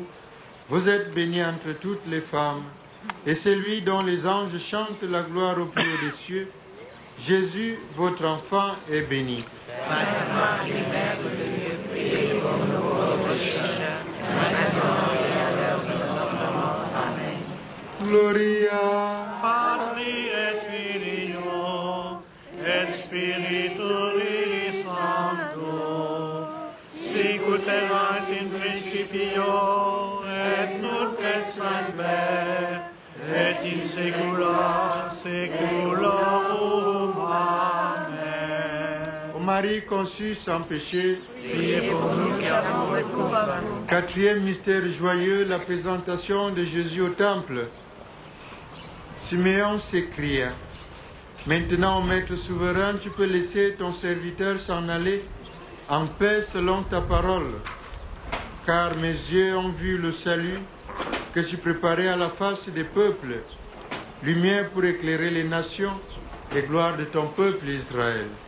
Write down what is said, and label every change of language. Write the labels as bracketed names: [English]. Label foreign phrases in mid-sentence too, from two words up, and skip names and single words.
[French] Vous êtes bénie entre toutes les femmes, et celui dont les anges chantent la gloire au plus haut des cieux, Jésus, votre enfant, est béni. Sainte Marie, Mère de Dieu, priez pour nous pauvres pécheurs, maintenant et à l'heure de notre mort. Amen. [Latin] Gloria Patri et Filio et Spiritui Sancto, sicut erat in principio et nunc et semper et in saecula saeculorum. Amen. [French] Ô Marie conçue sans péché, Priez pour nous qui avons recours à vous. quatrième mystère joyeux, la présentation de Jésus au temple. Siméon s'écria: Maintenant, Maître souverain, tu peux laisser ton serviteur s'en aller en paix selon ta parole, car mes yeux ont vu le salut que tu préparais à la face des peuples, lumière pour éclairer les nations et gloire de ton peuple Israël.